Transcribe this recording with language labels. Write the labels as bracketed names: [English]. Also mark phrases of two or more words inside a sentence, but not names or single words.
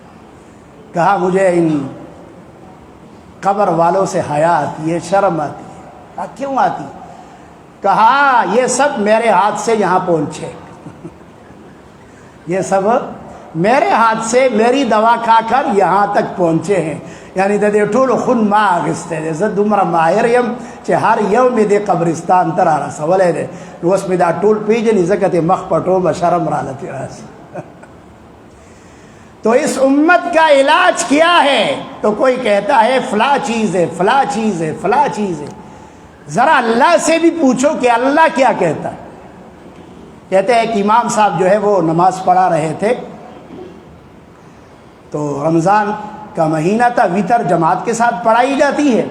[Urdu] کہا مجھے ان قبر والوں سے حیا آتی ہے, شرم آتی ہے. کہا کیوں آتی؟ کہا یہ سب میرے ہاتھ سے یہاں پہنچے. یہ سب میرے ہاتھ سے میری دوا کھا کر یہاں تک پہنچے ہیں. [Pashto] یعنی دے ټول خون ما اخیستی دی. زه دومره ماهر یم چې هر یو مې د قبرستان ته را رسولی دی. نو اوس مې دا ټول پیژني ځکه ته مخ پټومه شرم راله راځي. [Urdu] تو اس امت کا علاج کیا ہے؟ تو کوئی کہتا ہے فلاں چیز ہے، فلاں چیز ہے، فلاں چیز ہے. ذرا اللہ سے بھی پوچھو کہ اللہ کیا کہتا ہے. کہتے ہیں کہ امام صاحب جو ہے وہ نماز پڑھا رہے تھے، تو رمضان کا مہینہ تھا، وطر جماعت کے ساتھ پڑھائی جاتی ہے.